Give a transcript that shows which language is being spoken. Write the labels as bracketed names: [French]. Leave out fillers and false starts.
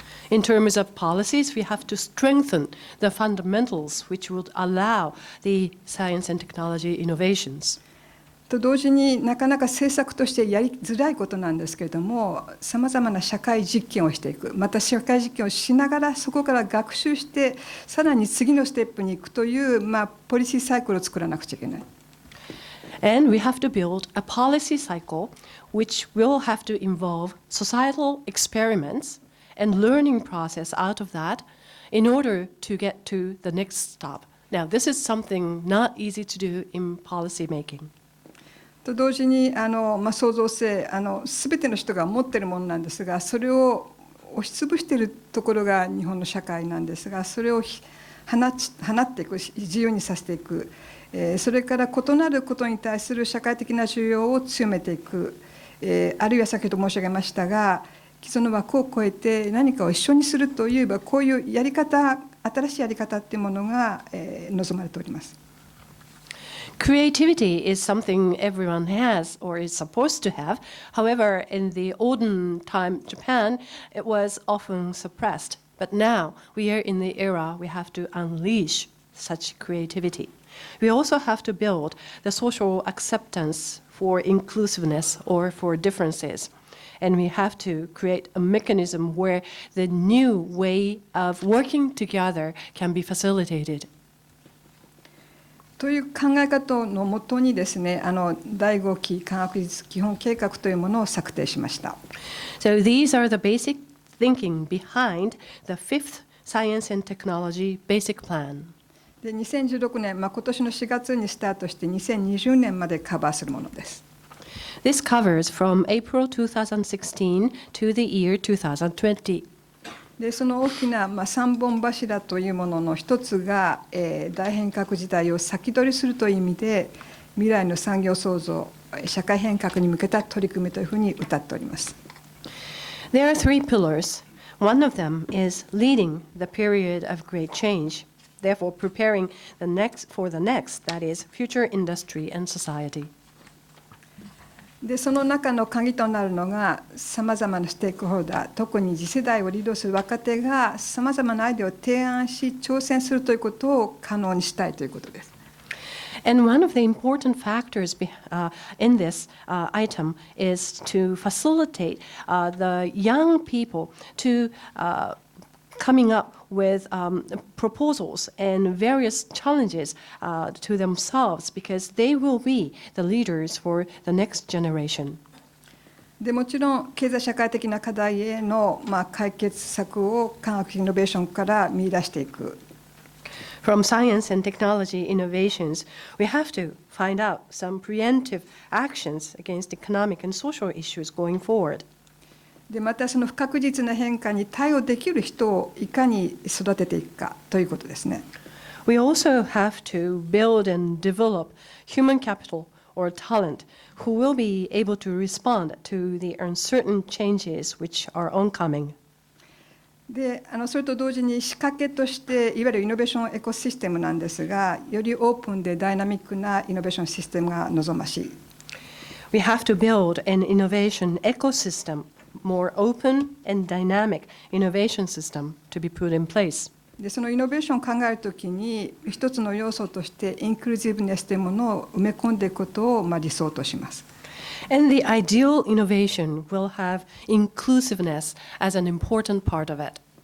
[English] In terms of policies, we have to strengthen the fundamentals which would allow the science and technology innovations. [Japanese] と同時になかなか政策としてやりづらいことなんですけれども、さまざまな社会実験をしていく、また社会実験をしながらそこから学習してさらに次のステップに行くという、ポリシーサイクルを作らなくちゃいけない。 [English] And we have to build a policy cycle which will have to involve societal experiments and learning process out of that in order to get to the next stop. Now, this is something not easy to do in policy making. [Japanese] と同時に創造性全ての人が持っているものなんですが、それを押しつぶしているところが日本の社会なんですが、それを放っていく、自由にさせていく、それから異なることに対する社会的な需要を強めていく、あるいは先ほど申し上げましたが、既存の枠を超えて何かを一緒にするといえば、こういうやり方、新しいやり方っていうものが望まれております。 [English] Creativity is something everyone has or is supposed to have. However, in the olden time Japan, it was often suppressed. But now we are in the era we have to unleash such creativity. We also have to build the social acceptance for inclusiveness or for differences. And we have to create a mechanism where the new way of working together can be facilitated. [Japanese] という考え方のもとにですね、第5期科学技術基本計画というものを策定しました。 [English] So these are the basic thinking behind the fifth Science and Technology Basic Plan. [Japanese] で2016年、今年の4月にスタートして2020年までカバーするものです。 [English] This covers from April 2016 to the year 2020. [Japanese] でその大きな3本柱というものの一つが、大変革時代を先取りするという意味で、未来の産業創造、社会変革に向けた取り組みというふうに謳っております。 [English] There are three pillars. One of them is leading the period of great change, therefore preparing for the next, that is, future industry and society. [Japanese] でその中の鍵となるのが、さまざまなステークホルダー、特に次世代をリードする若手がさまざまなアイデアを提案し挑戦するということを可能にしたいということです。 [English] And one of the important factors in this item is to facilitate the young people to coming up with proposals and various challenges to themselves because they will be the leaders for the next generation. [Japanese] でもちろん経済社会的な課題への解決策を科学イノベーションから見出していく。 [English] From science and technology innovations, we have to find out some preemptive actions against economic and social issues going forward. [Japanese] でまたその不確実な変化に対応できる人をいかに育てていくかということですね。 [English] We also have to build and develop human capital or talent who will be able to respond to the uncertain changes which are oncoming. [Japanese] でそれと同時に仕掛けとしていわゆるイノベーションエコシステムなんですが、よりオープンでダイナミックなイノベーションシステムが望ましい。 [English] We have to build an innovation ecosystem, more open and dynamic innovation system to be put in place. [Japanese] でそのイノベーションを考えるときに一つの要素としてインクルーシブネスというものを埋め込んでいくことを理想とします。 [English] And the ideal innovation will have inclusiveness as an important part of it.